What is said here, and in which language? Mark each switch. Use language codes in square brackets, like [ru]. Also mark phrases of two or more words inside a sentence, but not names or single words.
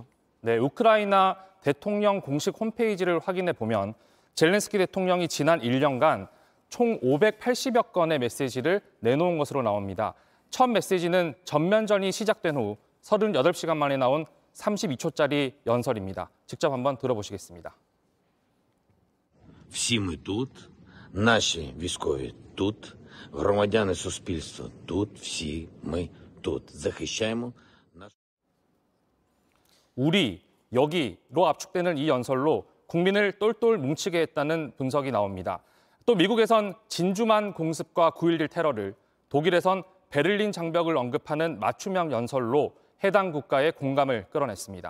[ko] 네, 우크라이나 대통령 공식 홈페이지를 확인해 보면 젤렌스키 대통령이 지난 1년간 총 580여 건의 메시지를 내놓은 것으로 나옵니다. 첫 메시지는 전면전이 시작된 후 38시간 만에 나온 32초짜리 연설입니다. 직접 한번 들어보시겠습니다. [uk] Всі ми тут, наші військові тут, громадяни суспільства тут, всі ми тут. захищаємо наш. [ko] 우리, 여기로 압축되는 이 연설로 국민을 똘똘 뭉치게 했다는 분석이 나옵니다. 또 미국에선 진주만 공습과 9.11 테러를, 독일에선 베를린 장벽을 언급하는 맞춤형 연설로 해당 국가의 공감을 끌어냈습니다.